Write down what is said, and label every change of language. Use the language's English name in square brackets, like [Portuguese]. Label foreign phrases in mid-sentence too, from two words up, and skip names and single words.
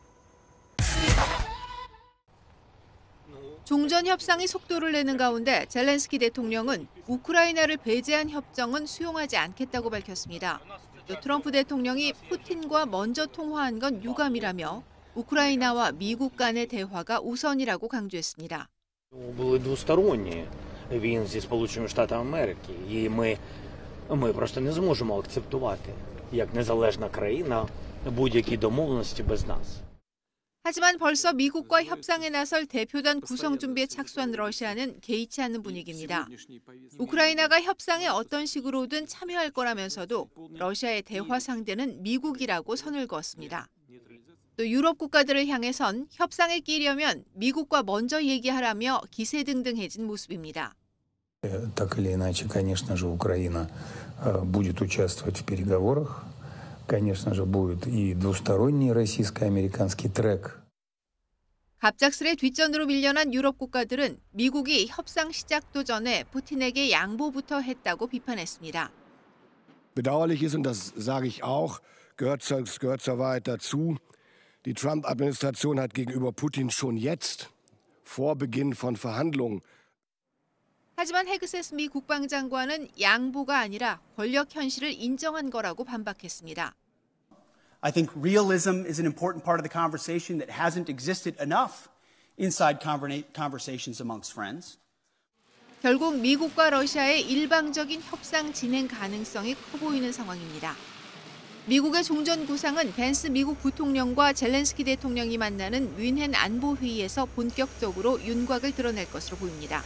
[Korean] 종전 협상이 속도를 내는 가운데 젤렌스키 대통령은 우크라이나를 배제한 협정은 수용하지 않겠다고 밝혔습니다. 또 트럼프 대통령이 푸틴과 먼저 통화한 건 유감이라며 우크라이나와 미국 간의 대화가 우선이라고 강조했습니다. [Ukrainian] Були двосторонні війни зі Сполученими Штатами Америки, і ми просто не зможемо акцептувати як незалежна країна будь-які домовленості без нас. [Korean] 하지만 벌써 미국과 협상에 나설 대표단 구성 준비에 착수한 러시아는 개의치 않는 분위기입니다. 우크라이나가 협상에 어떤 식으로든 참여할 거라면서도 러시아의 대화 상대는 미국이라고 선을 그었습니다. 또 유럽 국가들을 향해선 협상에 끼려면 미국과 먼저 얘기하라며 기세등등해진 모습입니다. [Russian] Так или иначе, конечно же, Украина будет участвовать в переговорах. Конечно же, будет и двусторонний российско-американский трек. [Korean] 갑작스레 뒷전으로 밀려난 유럽 국가들은 미국이 협상 시작도 전에 푸틴에게 양보부터 했다고 비판했습니다. [German] Bedauerlich ist, und das sage ich auch, gehört zur Wahrheit dazu, die Trump-Administration hat gegenüber Putin schon jetzt, vor Beginn von Verhandlungen, [Korean] 하지만 헤그세스 미 국방장관은 양보가 아니라 권력 현실을 인정한 거라고 반박했습니다. [English] I think realism is an important part of the conversation that hasn't existed enough inside conversations amongst friends. [Korean] 결국 미국과 러시아의 일방적인 협상 진행 가능성이 커 보이는 상황입니다. 미국의 종전 구상은 벤스 미국 부통령과 젤렌스키 대통령이 만나는 뮌헨 안보회의에서 본격적으로 윤곽을 드러낼 것으로 보입니다.